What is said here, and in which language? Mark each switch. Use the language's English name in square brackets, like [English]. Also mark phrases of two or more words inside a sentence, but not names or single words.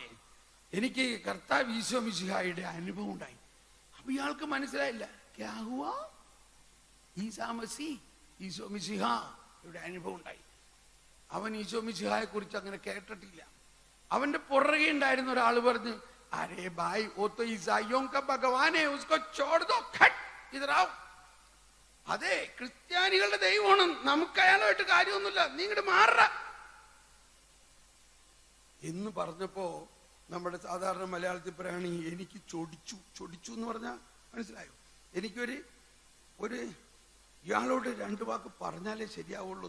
[Malayalam] എനിക്ക് കർത്താവ് ഈശോ മിശിഹായുടെ അനുഭവം ഉണ്ടായി. അപ്പൊ ഇയാൾക്ക് മനസ്സിലായില്ല, [Hindi] क्या हुआ? [Malayalam] ഈസാ മസീഹ്, ഈശോ മിശിഹായുടെ അനുഭവം ഉണ്ടായി. അവൻ ഈശോ മിശിഹായെ കുറിച്ച് അങ്ങനെ കേട്ടിട്ടില്ല. അവന്റെ പുറകെ ഉണ്ടായിരുന്ന ഒരാൾ പറഞ്ഞു, [Hindi] अरे भाई वो तो ईसाइयों का भगवान है, उसको छोड़ दो, खट इधर आओ. [Malayalam] അതെ, ക്രിസ്ത്യാനികളുടെ ദൈവമാണ്, നമുക്ക് അയാളുമായിട്ട് കാര്യമൊന്നുമില്ല, നീ ഇങ്ങോട്ട് മാറ എന്ന് പറഞ്ഞപ്പോ നമ്മുടെ സാധാരണ മലയാളത്തിൽ പറയുകയാണെങ്കിൽ എനിക്ക് ചൊടിച്ചു എന്ന് പറഞ്ഞാൽ മനസ്സിലായോ? എനിക്കൊരു ഇയാളോട് 2 വാക്ക് പറഞ്ഞാലേ ശരിയാവുള്ളൂ.